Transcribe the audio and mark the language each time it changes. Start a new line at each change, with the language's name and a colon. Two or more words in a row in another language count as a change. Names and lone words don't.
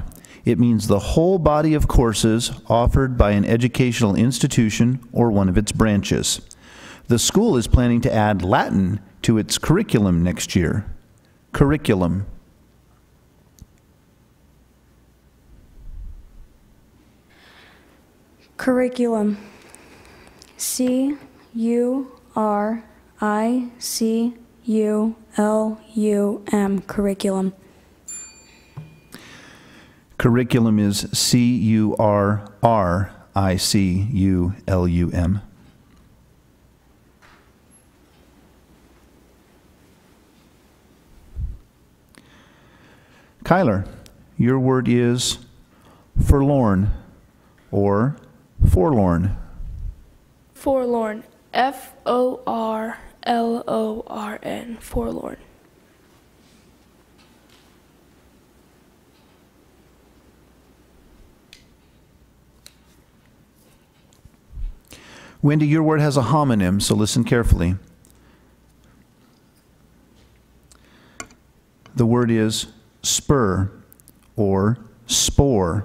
English: It means the whole body of courses offered by an educational institution or one of its branches. The school is planning to add Latin to its curriculum next year. Curriculum. Curriculum. C-U-R-I-C-U-L-U-M. Curriculum. Curriculum is C-U-R-R-I-C-U-L-U-M. Kyler, your word is forlorn or forlorn. Forlorn. F-O-R-L-O-R-N. Forlorn. Wendy, your word has a homonym, so listen carefully. The word is spur or spore.